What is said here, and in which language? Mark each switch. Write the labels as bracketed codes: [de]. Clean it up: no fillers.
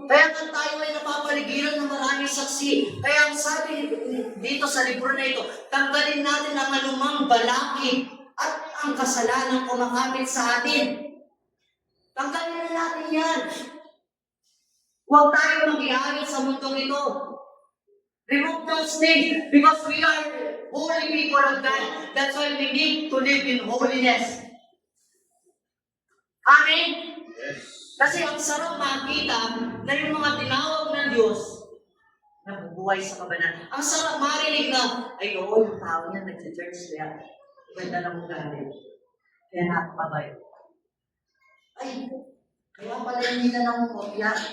[tl] Kaya nga tayo ay napapaligiran ng maraming saksi. Kaya ang sabi dito sa libro na ito, tanggalin natin ang anumang balakid at ang kasalanan kumakapit sa atin. Tanggalin na natin yan. Huwag tayo mag-iayos sa mundong ito. [en] Remove those things because we are holy people of God. That's why we need to live in holiness. Amen? Yes. [tl] Kasi ang sarap makita na yung mga tinawag ng Diyos nabubuhay sa kabanalan. Ang sarap marinig na, ay oo, yung tao niya nag-church niya. Ganda ng ugali. Kaya nakapabay. Ay, kaya pala hindi na naman kopya.